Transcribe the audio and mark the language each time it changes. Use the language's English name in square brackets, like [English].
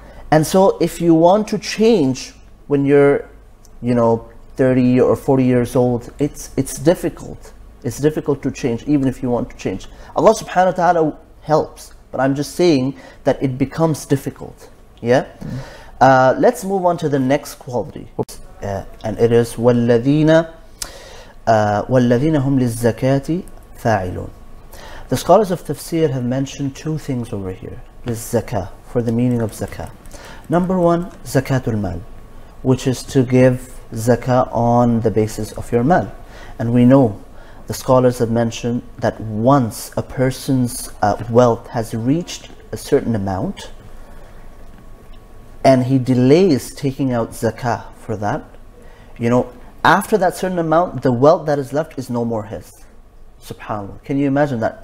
[English] And so if you want to change when you're, you know, 30 or 40 years old, it's difficult. It's difficult to change even if you want to change. Allah subhanahu wa ta'ala helps, but I'm just saying that it becomes difficult. Yeah? Let's move on to the next quality. [Arabic] And it is وَالَّذِينَ هُمْ لِلزَّكَاةِ فَاعِلُونَ. [English] The scholars of tafsir have mentioned two things over here. لِلزَّكَاة, for the meaning of zakah. Number one, zakatul mal, which is to give zakah on the basis of your mal. And we know, the scholars have mentioned that once a person's wealth has reached a certain amount, and he delays taking out zakah for that, you know, after that certain amount, the wealth that is left is no more his. SubhanAllah. Can you imagine that?